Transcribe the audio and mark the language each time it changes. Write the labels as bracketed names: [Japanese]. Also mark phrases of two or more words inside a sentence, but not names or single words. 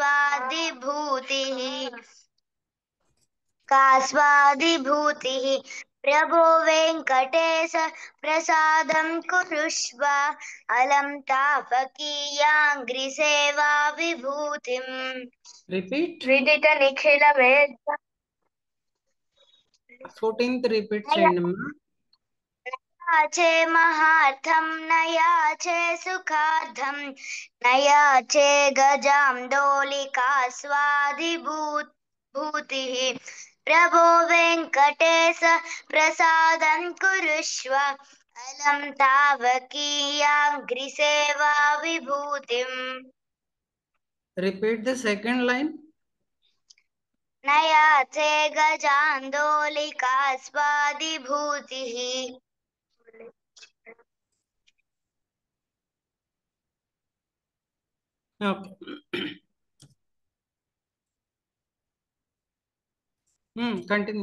[Sanskrit] गजान्दोलितास्वादिभूतिः कास्वादिभूतिः प्रभो वेङ्कटेश प्रसादं कुरुष्व अलं तापकीयाङ्घ्रिसेवा विभूतिम् [English] Repeat. [Sanskrit] विदित निखिल वेद [Telugu] 14th repeat చేయండి అమ్మా. [Sanskrit] याचे महार्थं न याचे सुखार्थं न याचे गजां दोलिकास्वादिभूतिः प्रभो वेङ्कटेश प्रसादं कुरुष्व अलं तावकीयाङ्घ्रिसेवा विभूतिम् [English] Repeat the second line. [Sanskrit] न याचे गजां दोलिकास्वादिभूतिः [English] Okay. Continue.